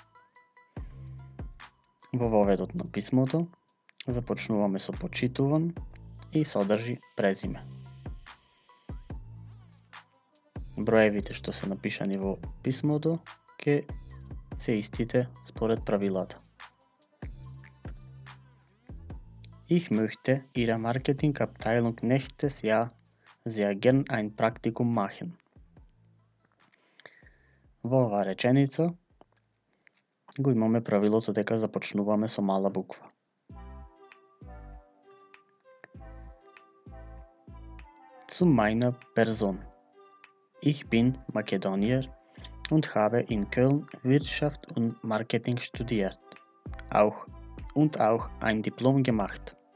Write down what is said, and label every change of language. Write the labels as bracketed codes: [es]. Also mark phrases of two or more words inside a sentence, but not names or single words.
[mk] Во воведот на писмото започнуваме со почитуван и содржи презиме. Броевите што се напишани во писмото ќе се истите според правилата. [de] Ich möchte Ihre Marketingabteilung nächstes Jahr sehr gern ein Praktikum machen. [mk] Во оваа реченица го имаме правилото дека започнуваме со мала буква. [de] Zu meiner Person. Ich bin Makedonier und habe in Köln Wirtschaft und Marketing studiert. Auch ein Diplom gemacht.